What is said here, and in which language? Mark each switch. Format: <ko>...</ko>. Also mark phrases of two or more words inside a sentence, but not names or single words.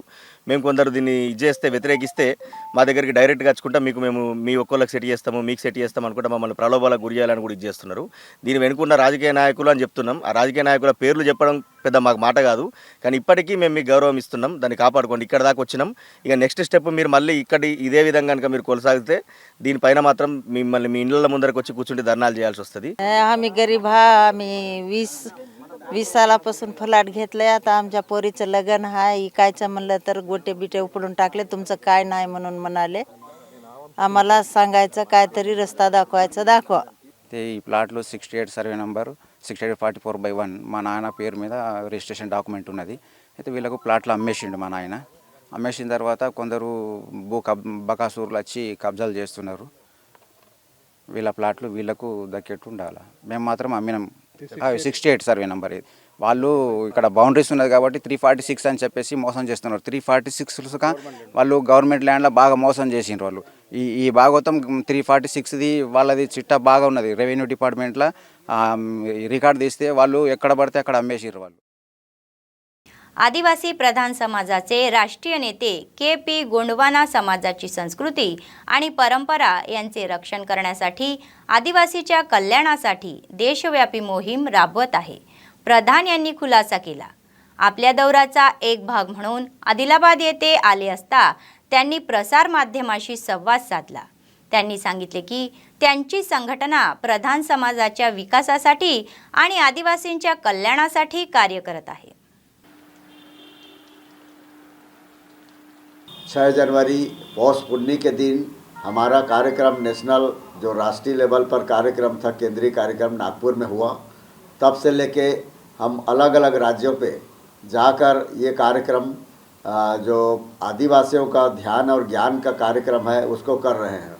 <te>మేము కొందరు దీన్ని వ్యతిరేకిస్తే మా దగ్గరికి డైరెక్ట్గా వచ్చుకుంటా మేము మీ ఒక్కొక్కరికి సెట్ చేస్తాము మీకు సెట్ చేస్తాం అనుకుంటే మమ్మల్ని ప్రలోభాలకు గురి చేయాలని కూడా చేస్తున్నారు. దీని వెనుకున్న రాజకీయ నాయకులు అని చెప్తున్నాం. ఆ రాజకీయ నాయకుల పేర్లు చెప్పడం పెద్ద మాకు మాట కాదు, కానీ ఇప్పటికీ మేము మీకు గౌరవం ఇస్తున్నాం. దాన్ని కాపాడుకోండి. ఇక్కడ దాకా వచ్చినాం. ఇక నెక్స్ట్ స్టెప్ మీరు మళ్ళీ ఇదే విధంగా కనుక మీరు కొనసాగితే దీనిపైన మాత్రం మిమ్మల్ని మీ ఇళ్ళ ముందరకు వచ్చి కూర్చుంటే ధర్నాలు చేయాల్సి वస్తుంది.</te> <mr>आम्ही गरीब आम्ही 20 सालापासून फ्लॅट घेतलाय. आता आमच्या पोरीचं लग्न आहे. इकायचं म्हणलं तर गोटे बिटे उपडून टाकले. तुमचं काय नाही म्हणून म्हणाले. आम्हाला सांगायचं काहीतरी रस्ता दाखवा.</mr> <te>ते ఈ ప్లాట్లో 68 సర్వే నంబర్ 68/44/1 మా నాన్న పేరు మీద రిజిస్ట్రేషన్ డాక్యుమెంట్ ఉన్నది. అయితే వీళ్ళకు ప్లాట్లు అమ్మేసిండు మా నాయన. అమ్మేసిన తర్వాత కొందరు బకాసూర్లు వచ్చి కబ్జాలు చేస్తున్నారు. వీళ్ళ ప్లాట్లు వీళ్ళకు దక్కేట్టు ఉండాలి. మేము మాత్రం అమ్మినాం. 68 సర్వే నంబర్ ఇది. వాళ్ళు ఇక్కడ బౌండరీస్ ఉన్నది కాబట్టి 346 అని చెప్పేసి మోసం చేస్తున్నారు. 346గా వాళ్ళు గవర్నమెంట్ ల్యాండ్లో బాగా మోసం చేసిండ్రు వాళ్ళు. ఈ భాగవతం 346ది వాళ్ళది చిట్టా బాగా ఉన్నది. రెవెన్యూ డిపార్ట్మెంట్లో రికార్డు తీస్తే వాళ్ళు ఎక్కడ పడితే అక్కడ అమ్మేసిర్రు వాళ్ళు.</te> <mr>आदिवासी प्रधान समाजाचे राष्ट्रीय नेते के.पी. गोंडवाना समाजाची संस्कृती आणि परंपरा यांचे रक्षण करण्यासाठी आदिवासीच्या कल्याणासाठी देशव्यापी मोहीम राबवत आहे. प्रधान यांनी खुलासा केला. आपल्या दौऱ्याचा एक भाग म्हणून आदिलाबाद येथे आले असता त्यांनी प्रसार माध्यमाशी संवाद साधला. त्यांनी सांगितले की त्यांची संघटना प्रधान समाजाच्या विकासासाठी आणि आदिवासींच्या कल्याणासाठी कार्य करत आहे.</mr> <hi>6 जनवरी पौष पुन्नी के दिन हमारा कार्यक्रम नेशनल जो राष्ट्रीय लेवल पर कार्यक्रम था, केंद्रीय कार्यक्रम नागपुर में हुआ. तब से लेके हम अलग अलग राज्यों पे जाकर ये कार्यक्रम जो आदिवासियों का ध्यान और ज्ञान का कार्यक्रम है उसको कर रहे हैं.</hi>